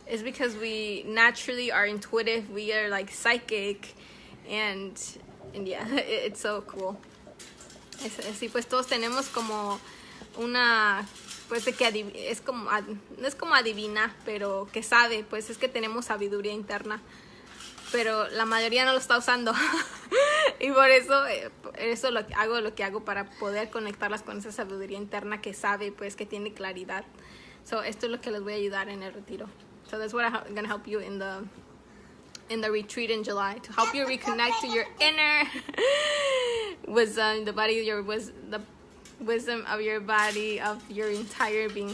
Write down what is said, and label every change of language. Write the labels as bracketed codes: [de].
[en] It's because we naturally are intuitive. We are like psychic, and yeah, it's so cool. [es] Sí, pues todos tenemos como una, pues de que es como, no es como adivina, pero que sabe, pues es que tenemos sabiduría interna, pero la mayoría no lo está usando. Y por eso lo que hago para poder conectarlas con esa sabiduría interna que sabe, pues que tiene claridad. So esto es lo que les voy a ayudar en el retiro. [en] So that's what I'm gonna help you in the retreat in July, to help you reconnect to your inner wisdom, the wisdom of your body, of your entire being.